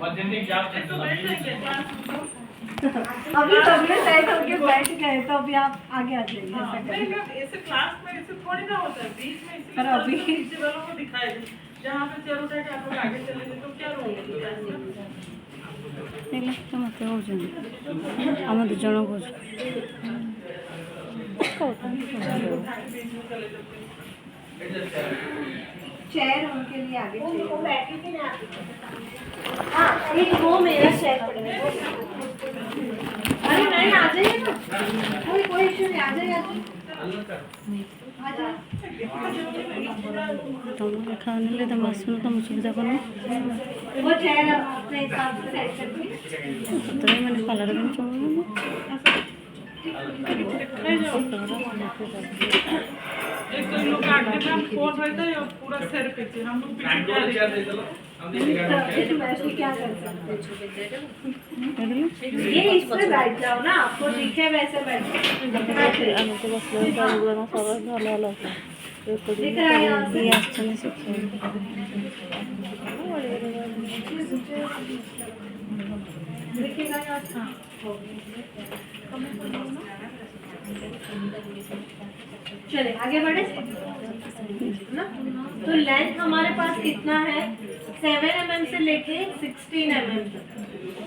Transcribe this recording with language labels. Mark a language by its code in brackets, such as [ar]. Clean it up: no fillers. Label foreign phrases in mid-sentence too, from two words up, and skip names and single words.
[hi] तो बैठ जाएंगे क्लास में। अभी सबने सेट होके बैठ गए तो अभी आप आगे आ जाइए हाँ, ऐसा नहीं, करिए। नहीं, ऐसे क्लास में ऐसे थोड़ी ना होता है, बीच में इसलिए पर अभी- तो पीछे वालों को दिखाई दे, जहाँ पे चल उठा के आप लोग आगे चले गए तो क्या रोगे क्लास में? [or] ମତେ ହଉଛନ୍ତି ଆମ ଦି ଜଣ କହୁଛୁ [hi] बीच में चले जाते हैं। चेयर उनके लिए आगे चाहिए। हाँ एक वो मेरा चेयर पड़ेगा। अरे नहीं आ जाइए ना, कोई इश्यू नहीं, आ जाइए आ जाइए। [or] ତମେ ଖାଉନିଲେ ତମେ ଆସୁନ ତମ ସୁବିଧା କରୁନ [hi] वो चेयर अपने हिसाब से सेट करके [or] ତମେ ମାନେ କଲର ବି ଚଳୁନ [hi] एक तो लोग आगे में हम फोन रहता है और पूरा सिर पीछे हम लोग पीछे क्या देखते हैं? तो क्या कर सकते [or] ଏଇଠି [hi] ये इस पे बैठ जाओ ना, आपको दिखे वैसे बैठो। [or] ଆମେ ତ ବସିଲେ ଚାଲୁଗଲା ସବୁ ଭଲ ଭଲ [hi] दिख रहा है यहाँ से? [or] ଇଏ ଆସିଛନ୍ତି ଶିକ୍ଷା [hi] दिखेगा यहाँ से? हाँ। चले आगे बढ़े ना। तो लेंथ हमारे पास कितना है, 7 mm से लेके 16 mm तक।